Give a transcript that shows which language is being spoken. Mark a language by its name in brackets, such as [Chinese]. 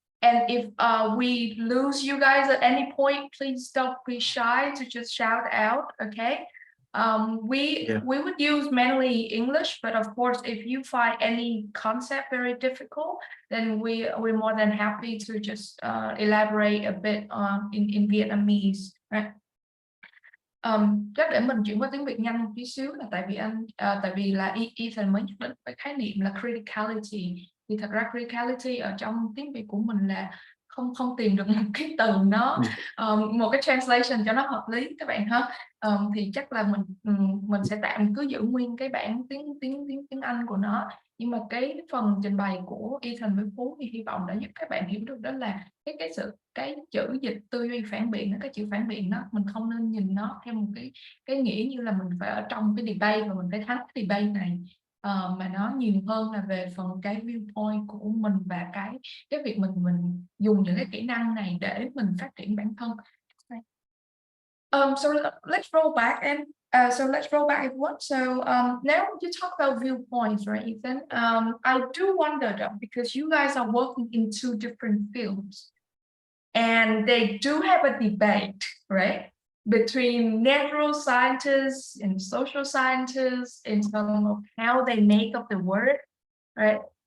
[English] And if we lose you guys at any point, please don't be shy to just shout out, okay? We would use mainly English, but of course, if you find any concept very difficult, then we're more than happy to just elaborate a bit in Vietnamese, right? [Vietnamese] Chắc để mình chuyển qua tiếng Việt nhanh một tí xíu là tại vì là Ethan mới nhắc đến cái khái niệm là criticality, thì thật ra criticality ở trong tiếng Việt của mình là không tìm được một cái từ nó một cái translation cho nó hợp lý các bạn ha. Thì chắc là mình sẽ tạm cứ giữ nguyên cái bản tiếng Anh của nó, nhưng mà cái phần trình bày của Ethan với Phú thì hy vọng đã giúp các bạn hiểu được đó là cái chữ dịch tư duy phản biện, cái chữ phản biện đó mình không nên nhìn nó theo một cái nghĩa như là mình phải ở trong cái debate và mình phải thắng cái debate này, mà nó nhiều hơn là về phần cái viewpoint của mình và cái việc mình dùng những cái kỹ năng này để mình phát triển bản thân. [English] So let's roll back everyone. So now you talk about viewpoints, right, Ethan? I do wonder though, because you guys are working in two different fields, and they do have a debate, right, between natural scientists and social scientists in terms of how they make up the word, right?